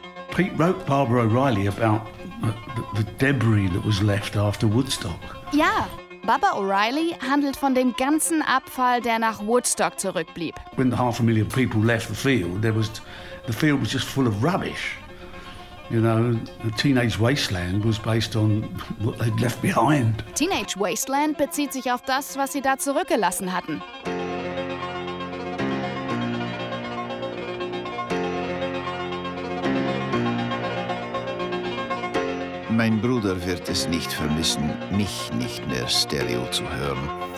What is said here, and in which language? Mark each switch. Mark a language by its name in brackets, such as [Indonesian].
[English] Pete wrote Barbara O'Reilly about the debris that was left after Woodstock. [German] Ja, Baba O'Reilly handelt von dem ganzen Abfall, der nach Woodstock zurückblieb. [English] When the 500,000 people left the field, the field was just full of rubbish. You know, the Teenage Wasteland was based on what they'd left behind. [German] Teenage Wasteland bezieht sich auf das, was sie da zurückgelassen hatten. Mein Bruder wird es nicht vermissen, mich nicht mehr Stereo zu hören.